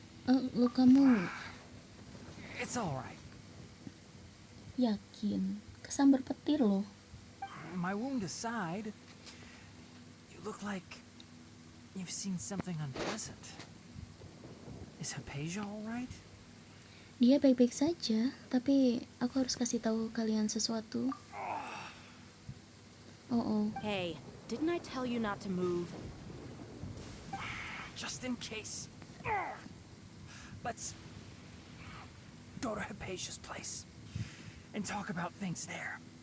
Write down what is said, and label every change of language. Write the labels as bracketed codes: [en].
[id] Lo kamu [en] It's alright. [id] yakin kesambar petir loh. [en] My wound aside, you look like you've seen something unpleasant. Is Hypatia alright? [id] Dia baik-baik saja, tapi aku harus kasih tahu kalian sesuatu. Oh. [en] Hey, didn't I tell you not to move? Just in case. Let's go to Hypatia's place and talk about things there.